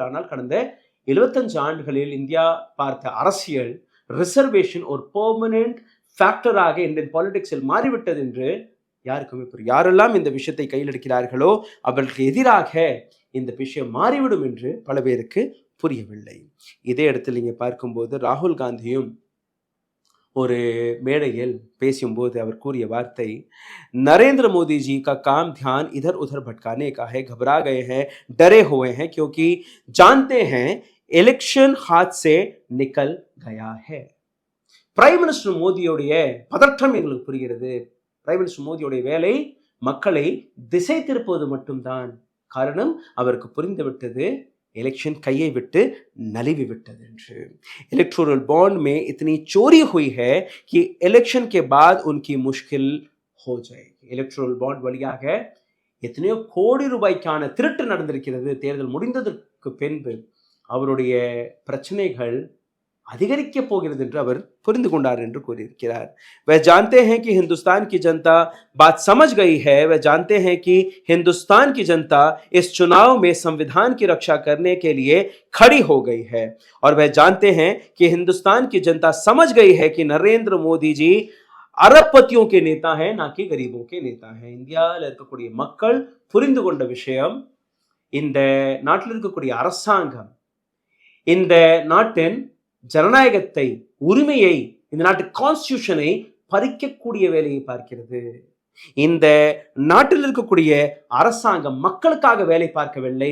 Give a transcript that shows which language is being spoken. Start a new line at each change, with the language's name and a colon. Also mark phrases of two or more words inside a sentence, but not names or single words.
Tamil: ஆனால் கடந்த 75 ஆண்டுகளில் இந்தியா பார்த்த அரசியல் ரிசர்வேஷன் ஒரு
English: permanent factorஆக Indian politicsஇல்
Tamil: மாறிவிட்டது என்று யாருக்குமே புரியும். யாரெல்லாம் இந்த விஷயத்தை கையில் எடுக்கிறார்களோ அவர்களுக்கு எதிராக இந்த விஷயம் மாறிவிடும் என்று பல பேருக்கு புரியவில்லை. இதே இடத்தில் நீங்க பார்க்கும்போது ராகுல் காந்தியும் ஒரு மேடையில் பேசும்போது அவர் கூறிய வார்த்தை,
Hindi: नरेंद्र मोदी जी का काम ध्यान इधर उधर भटकाने का है, घबरा गए हैं, डरे हुए हैं, क्योंकि जानते हैं इलेक्शन हाथ से निकल गया है.
English: Prime Minister
Tamil: மோடியோடைய பதற்றம் எங்களுக்கு புரிகிறது.
English: Prime Minister
Tamil: மோடியோடைய வேலை மக்களை திசை திருப்புவது மட்டும்தான். காரணம், அவருக்கு புரிந்துவிட்டது इलेक्शन கையை விட்டு நழுவி விட்டது என்று.
English: electoral bond
Hindi: में इतनी चोरी हुई है कि इलेक्शन के बाद उनकी मुश्किल हो जाएगी.
English: electoral bond
Tamil: வழியாக எத்தனையோ கோடி ரூபாய்க்கான திருட்டு நடந்திருக்கிறது. தேர்தல் முடிந்ததற்கு பின்பு அவருடைய பிரச்சனைகள் அதிகரிக்க போகிறது என்று அவர் புரிந்து கொண்டார் என்று கூறியிருக்கிறார்.
Hindi: वह जानते हैं कि हिंदुस्तान की जनता बात समझ गई है. वह जानते हैं कि हिंदुस्तान की जनता इस चुनाव में संविधान की रक्षा करने के लिए खड़ी हो गई है. और वह जानते हैं कि हिंदुस्तान की जनता समझ गई है कि नरेंद्र मोदी जी அரபத்தியோं के नेता हैं, ना कि गरीबों के नेता हैं.
Tamil: இந்தியாவில் இருக்கக்கூடிய மக்கள் புரிந்து கொண்ட விஷயம், இந்த நாட்டில் இருக்கக்கூடிய அரசாங்கம் இந்த நாட்டின் ஜனநாயகத்தை, உரிமையை, இந்த நாட்டு கான்ஸ்டிடியூஷனை பறிக்கக்கூடிய வேலையை பார்க்கிறது. இந்த நாட்டில் இருக்கக்கூடிய அரசாங்கம் மக்களுக்காக வேலை பார்க்கவில்லை.